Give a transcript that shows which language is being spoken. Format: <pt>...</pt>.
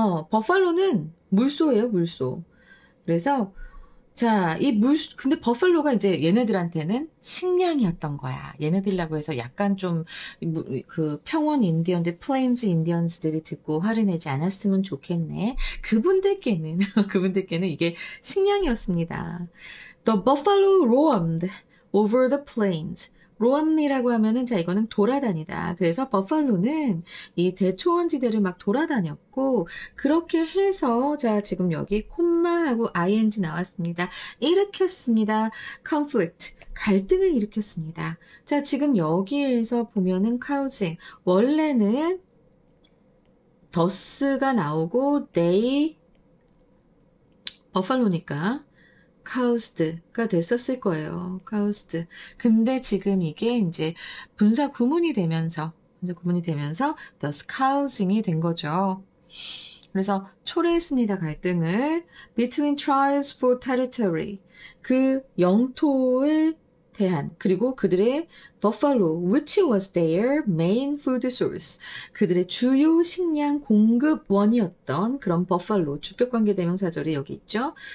<ko>버팔로는 물소예요, 물소. 그래서 자, 근데 버팔로가 이제 얘네들한테는 식량이었던 거야. 얘네들이라고 해서 약간 좀, 그 평원 인디언들, 플레인즈 인디언스들이 듣고 화를 내지 않았으면 좋겠네. 그분들께는 이게 식량이었습니다.</ko> <en>The buffalo roamed over the plains.</en> <ko>로암이라고 하면은 자 이거는 돌아다니다. 그래서 버팔로는 이 대초원지대를 막 돌아다녔고 그렇게 해서 자 지금 여기 콤마하고 ing 나왔습니다. 일으켰습니다. conflict 갈등을 일으켰습니다. 자 지금 여기에서 보면은 causing 원래는 thus가 나오고 they 버팔로니까 caused가 됐었을 거예요.</ko> <en>caused.</en> <ko>근데 지금 이게 이제 분사 구문이 되면서</ko> <en>thus causing</en> <ko>이 된 거죠. 그래서 초래했습니다. 갈등을</ko> <en>between tribes for territory.</en> <ko>그 영토에 대한 그리고 그들의</ko> <en>buffalo, which was their main food source.</en> <ko>그들의 주요 식량 공급원이었던 그런 버팔로, 주격관계 대명사절이 여기 있죠.</ko>